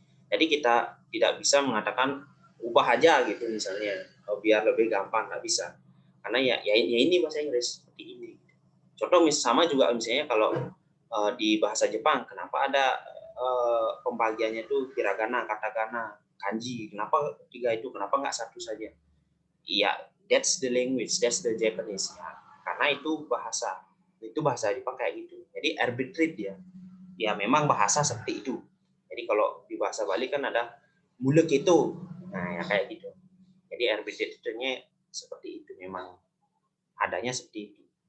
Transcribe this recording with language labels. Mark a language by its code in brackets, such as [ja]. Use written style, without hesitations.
[id] Jadi kita tidak bisa mengatakan ubah aja gitu misalnya biar lebih gampang, nggak bisa. Karena ya ini bahasa Inggris seperti ini. Contoh sama juga misalnya kalau di bahasa Jepang, kenapa ada pembagiannya itu hiragana, katakana, kanji. Kenapa tiga itu? Kenapa nggak satu saja? Iya, [en] that's the language, that's the Japanese. [id] Ya, karena itu bahasa dipakai gitu. Jadi arbitrate dia. Ya memang bahasa seperti itu. Jadi kalau di bahasa Bali kan ada mulek itu. Nah, ya kayak gitu. Jadi arbitrate-nya seperti itu, memang adanya seperti itu.